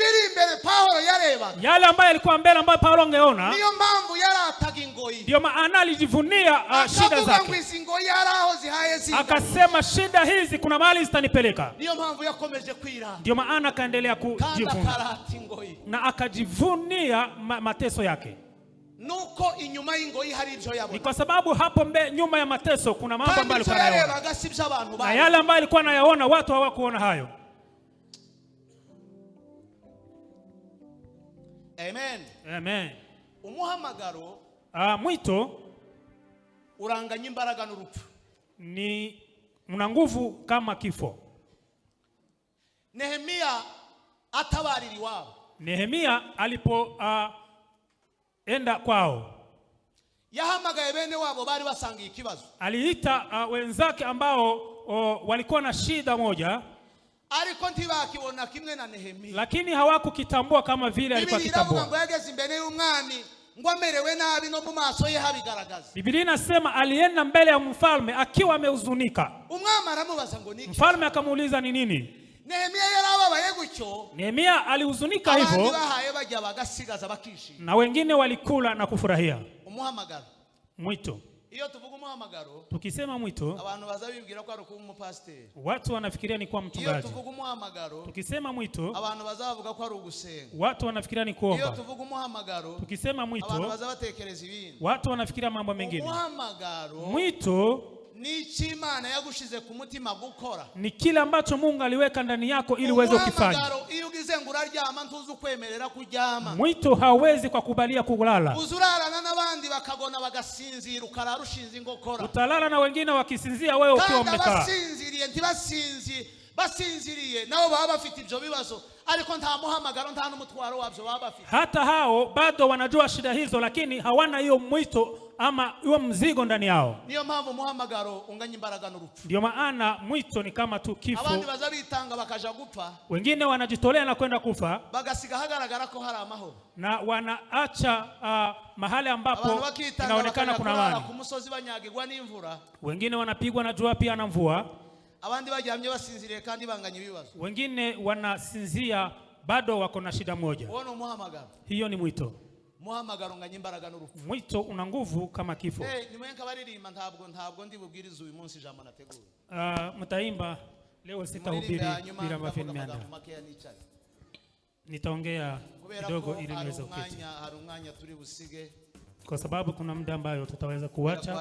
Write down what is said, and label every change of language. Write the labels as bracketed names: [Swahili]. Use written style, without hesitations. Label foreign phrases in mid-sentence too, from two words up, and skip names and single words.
[Swahili] Yale ambayo yalikuwa mbele ambayo Paulo angeona, ndio maana alijivunia shida zake. Akasema shida hizi kuna mahali zitanipeleka. Ndio maana akaendelea kujivunia na akajivunia mateso yake. [Kinyarwanda] Nuko inyuma y'ingoyi hari ibyo yabona. [Swahili] Ni kwa sababu hapo nyuma ya mateso kuna mambo ambayo alikuwa anayaona, na yale ambayo alikuwa anayaona watu hawakuona hayo. Amen. Amen. [Kinyarwanda] Umuhamagaro [Swahili] mwito [Kinyarwanda] uranganya imbaraga n'urupfu, [Swahili] ni una nguvu kama kifo. Nehemia atabariri wao. Nehemia alipo enda kwao, [Kinyarwanda] yahamagaye bene wabo bari basangiye ikibazo. [Swahili] Aliita wenzake ambao walikuwa na shida moja, [Kinyarwanda] ariko ntibakibona kimwe na Nehemia, [Swahili] lakini hawakukitambua kama vile alikuwa kitambua. [Kinyarwanda] Ngo yageze imbere y'umwami ngo amerewe nabi no mu maso ye habigaragaza. [Swahili] Biblia inasema alienda mbele ya mfalme akiwa amehuzunika. [Kinyarwanda] Umwami aramubaza ngo niki? [Swahili] Mfalme akamuuliza ni nini? [Kinyarwanda] Nehemia yarababaye gutyo. [Swahili] Nehemia alihuzunika hivyo, na wengine walikula na kufurahia. [Kinyarwanda] Umuhamagaro, [Swahili] mwito. [Kinyarwanda] Iyo tuvuga umuhamagaro, [Swahili] tukisema mwito, [Kinyarwanda] abantu bazabibwira ko ari kuba umupasiteri. [Swahili] Watu wanafikiria ni kuwa mchungaji. [Kinyarwanda] Iyo tuvuga umuhamagaro, [Swahili] tukisema mwito, [Kinyarwanda] abantu bazavuga ko ari ugusenga. [Swahili] Watu wanafikiria ni kuomba. [Kinyarwanda] Iyo tuvuga umuhamagaro, [Swahili] tukisema mwito, [Kinyarwanda] abantu bazabatekereza ibindi. [Swahili] Watu wanafikiria mambo mengine. [Kinyarwanda] Umuhamagaro, [Swahili] mwito [Kinyarwanda] ni Imana yagushize ku mutima gukora, [Swahili] ni kile ambacho Mungu aliweka ndani yako ili uweze kufanya. [Kinyarwanda] Iyo ugize ngo uraryama ntuzi kwemerera kuryama. [Swahili] Mwito hauwezi kwa kubalia kulala. [Kinyarwanda] Uzurarana n'abandi bakagona bagasinzira ukarara ushinze ingokora. [Swahili] Utalala na wengine wakisinzia, wewe ukiwa umekaa. [Kinyarwanda] Basinziriye basinziriye nao baba bafite ibyo bibazo, ariko nta muhamagaro nta n'umutwaro wabyo baba bafite. [Swahili] Hata hao bado wanajua shida hizo, lakini hawana hiyo mwito ama hiyo mzigo ndani yao. [Kinyarwanda] Niyo mpamvu muhamagaro unganya imbaraga n'urupfu. [Swahili] Ndio maana mwito ni kama tu kifo. [Kinyarwanda] Abandi bazabitanga bakaja gupfa, [Swahili] wengine wanajitolea na kwenda kufa, [Kinyarwanda] bagasiga hagaragara ko hari amahoro, [Swahili] na wanaacha mahali ambapo inaonekana kuna amani. [Kinyarwanda] Ku musozi banyagirwa n'imvura, [Swahili] wengine wanapigwa na jua pia na mvua, [Kinyarwanda] abandi baryamye basinziriye kandi banganya ibibazo, [Swahili] wengine wanasinzia bado wako na shida moja. [Kinyarwanda] Uone muhamagaro, [Swahili] hiyo ni mwito. [Kinyarwanda] Muhamagaro nganya imbaraga n'urupfu. [Swahili] Mwito una nguvu kama kifo. [Kinyarwanda] Nimwenka baririmba ntabwo ndi bubwiriza uyu munsi ijambo nategura. [Swahili] Mtaimba leo sitahubiri bila mafundisho. Nitaongea kidogo ili niweze kuketi. [Kinyarwanda] Hari umwanya turi busige. [Swahili] kwa sababu kuna muda ambayo tutaweza kuacha.